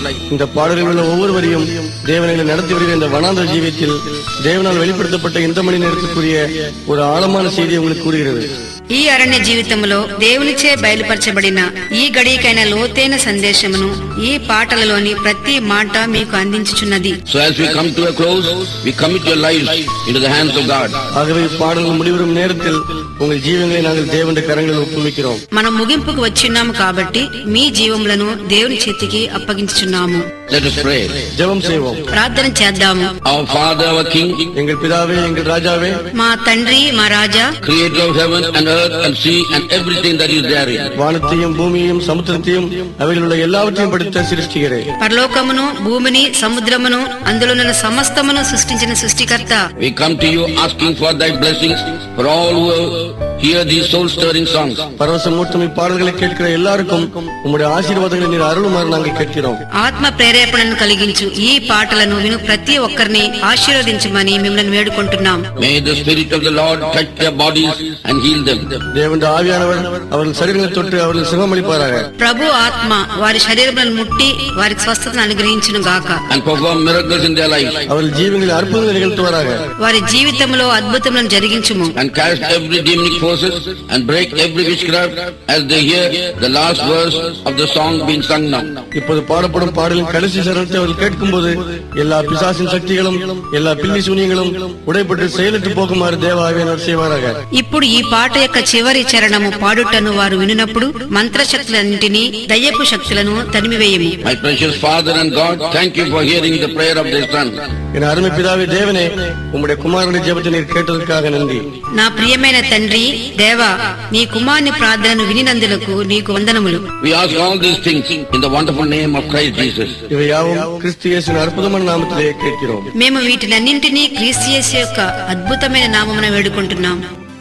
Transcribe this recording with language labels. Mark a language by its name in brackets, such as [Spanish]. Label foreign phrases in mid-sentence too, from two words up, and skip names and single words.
[Tamil] இந்த பாடலில் உள்ள ஒவ்வொரு வரியும் தேவனை நடத்தி வருகிற இந்த வனாந்தர ஜீவியத்தில் தேவனால் வெளிப்படுத்தப்பட்ட இந்த மணி நேரத்துக்குரிய ஒரு ஆழமான செய்தியை உங்களுக்கு கூறுகிறது. [Telugu] ఈ అరణ్య జీవితంలో దేవునిచే బయలుపరచబడిన ఈ గడియకైన లోతైన సందేశమును ఈ పాటలలోని ప్రతి మాట మీకు అందించుచున్నది. [English] So as we come to a close, we commit your lives into the hands of God. [Tamil] ஆகவே பாடல்கள் முடிவரும் நேரத்தில் உங்கள் ஜீவங்களை நாங்கள் தேவனுடைய கரங்களில் ஒப்புவிக்கிறோம். [Telugu] మనం ముగింపుకు వచ్చిన్నాము కాబట్టి మీ జీవములను దేవుని చేతికి అప్పగించుచున్నాము. [English] Let us pray. [Tamil] ஜெபம் செய்வோம். [Telugu] ప్రార్థన చేద్దాము. [English] Our Father, our King, [Tamil] எங்கள் பிதாவே, எங்கள் ராஜாவே, [Telugu] మా తండ్రి, మా రాజా, [English] Creator of heaven and earth and sea and everything that is therein. [Tamil] வானத்தையும் பூமியையும் சமுத்திரத்தையும் அவையில் உள்ள எல்லாவற்றையும் படைத்த சிருஷ்டிகரே, [Telugu] పరలోకమును, భూమిని, సముద్రమును, అందులోనున్న సమస్తమును సృష్టించిన సృష్టికర్త, [English] We come to you asking for thy blessings for all who hear these soul-stirring songs. [Tamil] பரவசமூட்டும் இப்பாடல்களை கேட்கிற எல்லாருக்கும் உம்முடைய ஆசீர்வாதங்களை நீர் அருளுமாறு நாங்கள் கேட்கிறோம். [Telugu] ఆత్మ ప్రేరేపణను కలిగించు ఈ పాటలను విను ప్రతి ఒక్కరిని ఆశీర్వదించమని మిమ్మల్ని వేడుకుంటున్నాం. [English] May the Spirit of the Lord touch their bodies and heal them. [Tamil] தேவனுடைய ஆவியானவர் அவர்கள் சரீரங்களை தொட்டு அவர்கள் சுகமளிப்பாராக. [Telugu] ప్రభు ఆత్మ వారి శరీరములను ముట్టి వారికి స్వస్థతను అనుగ్రహించును గాక. [English] And perform miracles in their lives. [Tamil] அவர்கள் ஜீவங்களில் அற்புதங்களை நிகழ்த்துவாராக. [Telugu] వారి జీవితంలో అద్భుతములను జరిగించుము. [English] And cast every demonic forces and break every witchcraft as they hear the last verse of the song being sung now. [Tamil] இப்போது பாடப்படும் பாடலின் கடைசி சரணத்தை அவர்கள் கேட்கும்போது எல்லா பிசாசின் சக்திகளும் எல்லா பில்லி சூனியங்களும் உடைப்பட்டு செயலற்று போகுமாறு தேவ ஆவியானவர் செய்வாராக. [Telugu] ఇప్పుడు ఈ పాట యొక్క చివరి చరణము పాడుటను వారు వినునప్పుడు మంత్రశక్తులన్నింటినీ దయ్యపు శక్తులను తరిమివేయము. [English] My precious Father and God, thank you for hearing the prayer of their son. [Tamil] என் அருமை பிதாவே தேவனே, உம்முடைய குமாரனுடைய ஜெபத்தை நீர் கேட்டதற்காக நன்றி. [Telugu] నా ప్రియమైన తండ్రి దేవా, నీ కుమారుని ప్రార్థనను వినినందులకు నీకు వందనములు. [English] We ask all these things in the wonderful name of Christ Jesus. [Tamil] இவை யாவும் கிறிஸ்து இயேசுவின் அற்புதமான நாமத்திலே கேட்கிறோம். [Telugu] మేము వీటినన్నింటినీ క్రీస్తు యేసు యొక్క అద్భుతమైన నామమున వేడుకుంటున్నాం.